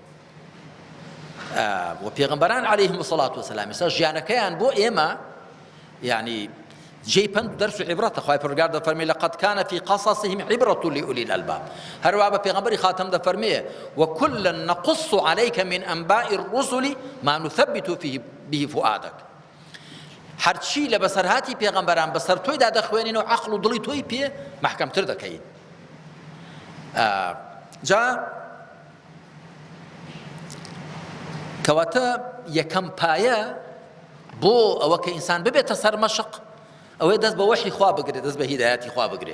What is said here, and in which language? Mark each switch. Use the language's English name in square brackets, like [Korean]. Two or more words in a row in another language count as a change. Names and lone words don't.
[Central Kurdish] و پێغەمبەران [Arabic] عەلەیهیم السەڵات وسەلام [Central Kurdish] ئێستا ژیانەکەیان بۆ ئێمە یعنی جێی پند و دەرس و عیبرەتە. خوای پەروەردگار دەفەرمێ [Arabic] لەقەد کانە فی قەصەصهم عیبرەة لئولی الئەلباب. [Central Kurdish] هەروە بە پێغەمبەری خاتەم دەفەرمێ [Arabic] وەکولا نەقص عەلەیکە من ئەنباء الرسل ما نثبت به فؤادک. [Central Kurdish] هەرچی لە بەسەرهاتی پێغەمبەران بەسەر تۆیدا دەخوێنین و عەقڵ و دڵی تۆی پێ مەحکەمتر دەکەین. جا کەواتە یەکەم پایە بۆ ئەوە کە ئینسان ببێتە سەرمەشق ئەوەی دەست بە وەحی خوا بگرێ، دەست بە هیدایەتی خوا بگرێ.